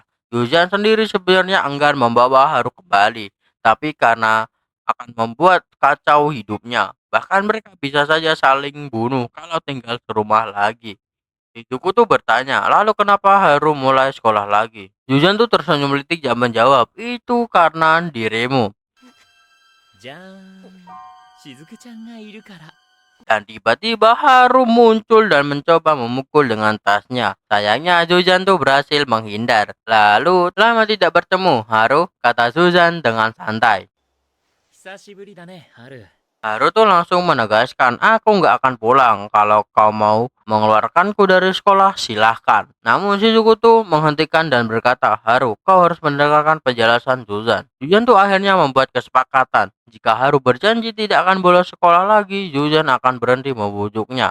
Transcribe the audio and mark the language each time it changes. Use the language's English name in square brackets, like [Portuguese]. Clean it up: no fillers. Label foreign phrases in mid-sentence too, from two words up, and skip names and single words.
[Indonesian] Zuzan sendiri sebenarnya enggan membawa Haru kembali, tapi karena akan membuat kacau hidupnya. Bahkan mereka bisa saja saling bunuh kalau tinggal serumah lagi. Ibuku tuh bertanya, "Lalu kenapa Haru mulai sekolah lagi?" Zuzan tuh tersenyum melitik dan menjawab, "Itu karena dirimu." [Japanese] じゃーん。しずくちゃんがいるから。 [Indonesian] Dan tiba-tiba Haru muncul dan mencoba memukul dengan tasnya. Sayangnya Suzan tuh berhasil menghindar. Lalu, lama tidak bertemu, Haru, kata Suzan dengan santai. [Japanese] 久しぶりだね、ハル。 [Indonesian] Haru tuh langsung menegaskan, aku nggak akan pulang. Kalau kau mau mengeluarkanku dari sekolah, silahkan. Namun Shizuku tuh menghentikan dan berkata, Haru, kau harus mendengarkan penjelasan Suzan. Suzan tuh akhirnya membuat kesepakatan. Jika Haru berjanji tidak akan bolos sekolah lagi, Suzan akan berhenti membujuknya.